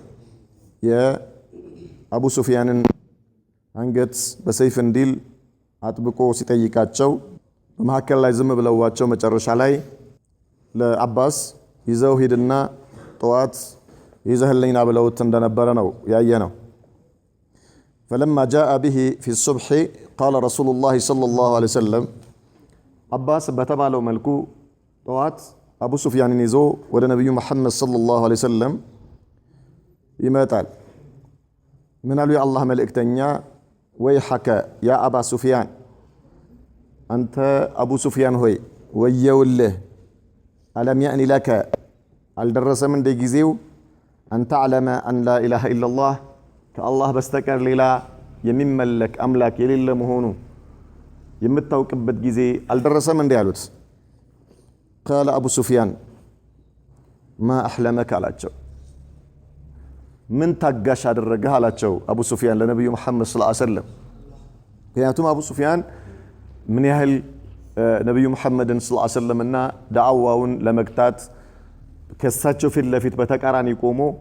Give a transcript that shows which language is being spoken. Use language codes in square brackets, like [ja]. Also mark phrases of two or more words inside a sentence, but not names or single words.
[am] የአቡ ሱፊያንን አንገት በሰይፍ እንዲል አጥብቆ ሲጠይቃቸው በመሐከል ላይ ዝም ብለዋቸው መጨረሻ ላይ ለአባስ ይዘው ሂድና ጠዋት ይዘህልኝና ብለውት እንደነበረ ነው ያየነው። [ar] فلما جاء به في الصبح قال رسول الله صلى الله عليه وسلم [am] አባስ በተባለው መልኩ ጠዋት አቡ ሱፊያንን ይዞ ወደ ነብዩ መሐመድ [ar] صلى الله عليه وسلم [am] ይመጣል። ምን አሉ የአላህ መልእክተኛ [ar] ويحك يا أبا سفيان [am] አንተ አቡ ሱፊያን ሆይ ወየውልህ [ar] ألم يأن لك [am] አልደረሰም እንደ ጊዜው አንተ [ar] تعلم أن لا إله إلا الله [am] ከአላህ በስተቀር ሌላ የሚመለክ አምላክ የሌለ መሆኑ የምታውቅበት ጊዜ አልደረሰም እንዴ ያሉት። [ar] قال ابو سفيان ما احلمك [am] አላቸው። ምን ታጋሽ አደረገህ አላቸው አቡ ሱፊያን ለነብዩ መሐመድ [ar] صلى الله عليه وسلم። [am] ምክንያቱም አቡ ሱፊያን ምን ያህል ነብዩ መሐመድን [ar] صلى الله عليه وسلم [am] ዳዕዋውን ለመግታት ከሳቸው ፊት ለፊት በተቃራኒ ቆሞ